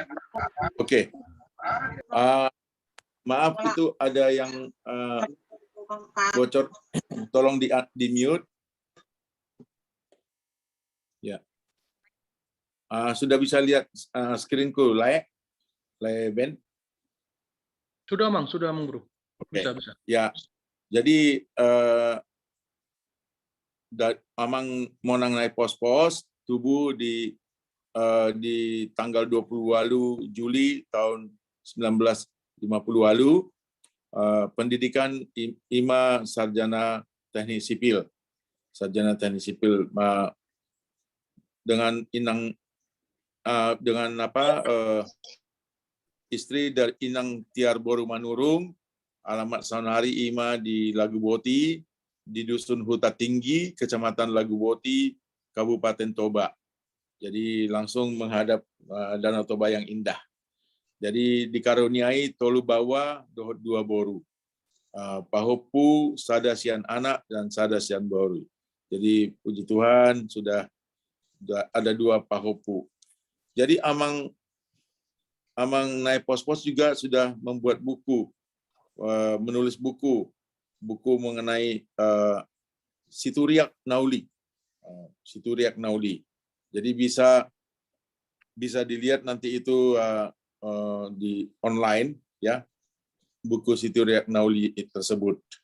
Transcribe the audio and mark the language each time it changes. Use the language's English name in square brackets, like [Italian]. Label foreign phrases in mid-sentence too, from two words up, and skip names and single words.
[Indonesian] Oke. Maaf, itu ada yang bocor. Tolong di mute. Ya. Sudah bisa lihat screenku, Ben? Sudah, Mang, Bro. Oke. Bisa. Ya. Jadi Amang Monang naik pos-pos tubuh di tanggal 28 Juli tahun 1950 lalu, pendidikan IMA Sarjana Teknik Sipil. Dengan istri dari Inang Tiar Boru Manurung, alamat Saunari IMA di Laguboti, di Dusun Huta Tinggi, Kecamatan Laguboti, Kabupaten Toba. Jadi langsung menghadap Danau Toba yang indah. Jadi dikaruniai [Batak Toba] tolu bawa dohot dua boru. Pahopu, sadasian anak, dan sadasian boru. [Indonesian] Jadi puji Tuhan sudah ada dua pahopu. Jadi Amang naik pos-pos juga sudah membuat buku, menulis buku mengenai Situriak Nauli. Jadi bisa dilihat nanti itu di online, ya, buku Situriak Nauli tersebut.